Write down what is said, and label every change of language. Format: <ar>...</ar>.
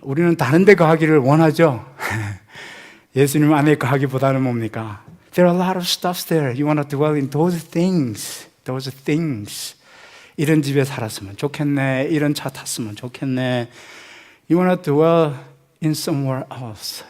<ko>우리는 다른 데 거하기를 원하죠. 예수님 안에 거하기보다는 뭡니까?</ko> <en>There are a lot of stuff there. You want to dwell in those things. Those things.</en> <ko>이런 집에 살았으면 좋겠네. 이런 차 탔으면 좋겠네.</ko> <en>You want to dwell in somewhere else.</en>